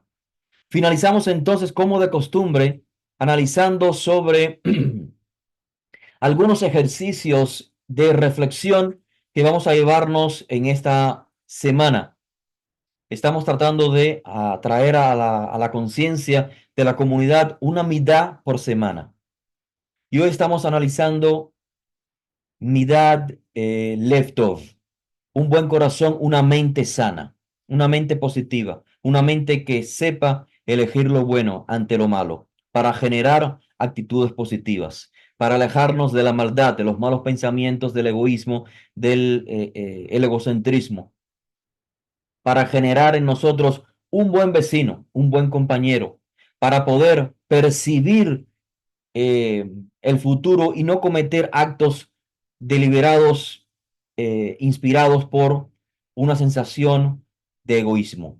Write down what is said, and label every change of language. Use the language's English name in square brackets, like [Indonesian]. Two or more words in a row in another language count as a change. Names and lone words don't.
[Spanish] Finalizamos entonces, como de costumbre, analizando sobre algunos ejercicios de reflexión que vamos a llevarnos en esta semana. Estamos tratando de traer a la conciencia de la comunidad una midá por semana. Y hoy estamos analizando [Hebrew] מידת לב טוב, [Spanish] un buen corazón, una mente sana, una mente positiva, una mente que sepa elegir lo bueno ante lo malo, para generar actitudes positivas, para alejarnos de la maldad, de los malos pensamientos, del egoísmo, del el egocentrismo, para generar en nosotros un buen vecino, un buen compañero, para poder percibir eh, el futuro y no cometer actos deliberados, inspirados por una sensación de egoísmo.